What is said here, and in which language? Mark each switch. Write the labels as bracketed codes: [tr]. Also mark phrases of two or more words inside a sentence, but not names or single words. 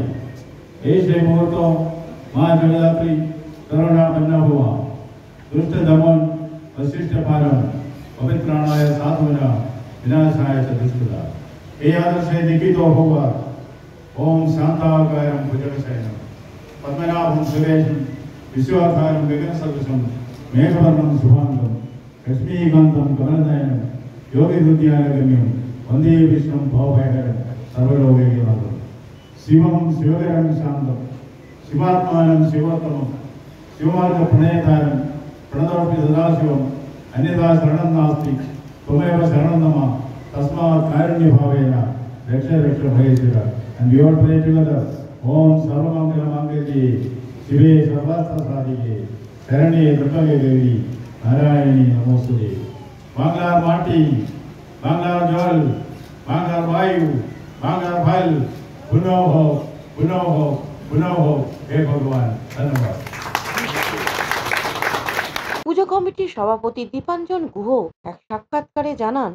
[bn] এই সেই মুহূর্ত মা জগদ্ধাত্রী করুণা বন্যা হওয়া, দুষ্ট দমন ও শিষ্ট পালন, [sa] পবিত্রাণায় সাধুনা বিনাশায় চ দুষ্কৃতা। [bn] এই আদর্শে দীপিত হওয়া [sa] ওম শান্তাকারম ভুজগশয়নম পদ্মনাভম সুরেশম বিশ্বধারম গগনসদৃশম মেঘবর্ণম শুভাঙ্গম লক্ষ্মীকান্তম কমলনয়నం యోగి హృదయాలగమ్యం వందే విష్ణుం భవభయకరం సర్వలోకైకనాథం శివం శివకరం శాంతం శివాత్మానం శివోత్తమం శివమార్గ ప్రణయతారం ప్రణతోపి సదాశివం అన్యథా శరణం నాస్తి త్వమేవ శరణం మమ తస్మాత్ కారుణ్య భావేన రక్ష రక్ష భయేశ్వర. [en] And we all pray together. [sa] Om Sarvamangala Mangalye Shive Sarvatra Sadhike Sharanye Drattage Devi Narayani Namostute. [bn] বাংলার মাটি, বাংলার জল, বাংলার বায়ু, বাংলার ফল পুনঃ হোক, পুনঃ হোক, পুনঃ হোক। হে ভগবান, ধন্যবাদ। পুজো কমিটির সভাপতি দীপাঞ্জন গুহ এক সাক্ষাৎকারে জানান,